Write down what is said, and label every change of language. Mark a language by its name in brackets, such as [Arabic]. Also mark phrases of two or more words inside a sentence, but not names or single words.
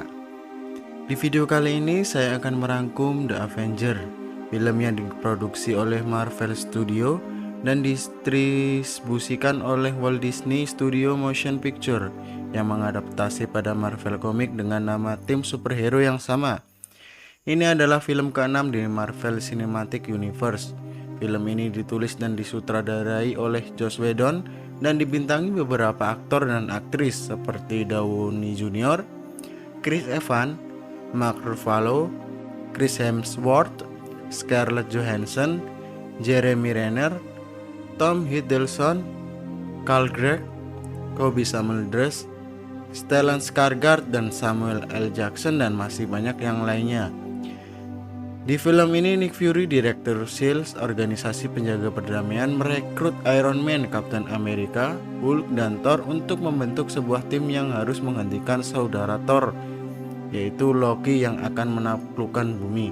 [Indonesian] Di video kali ini saya akan merangkum The Avenger, film yang diproduksi oleh Marvel Studio dan didistribusikan oleh Walt Disney Studio Motion Picture yang mengadaptasi pada Marvel Comics dengan nama tim superhero yang sama. Ini adalah film ke-6 di Marvel Cinematic Universe. Film ini ditulis dan disutradarai oleh Joss Whedon dan dibintangi beberapa aktor dan aktris seperti Downey Jr., Chris Evans, Mark Ruffalo, Chris Hemsworth, Scarlett Johansson, Jeremy Renner, Tom Hiddleston, Karl Gregg, Kobe Smulders, Stellan Skarsgård, dan Samuel L. Jackson, dan masih banyak yang lainnya. Di film ini, Nick Fury, Direktur S.H.I.E.L.D., organisasi penjaga perdamaian, merekrut Iron Man, Kapten Amerika, Hulk, dan Thor untuk membentuk sebuah tim yang harus menghentikan saudara Thor, yaitu Loki yang akan menaklukkan bumi.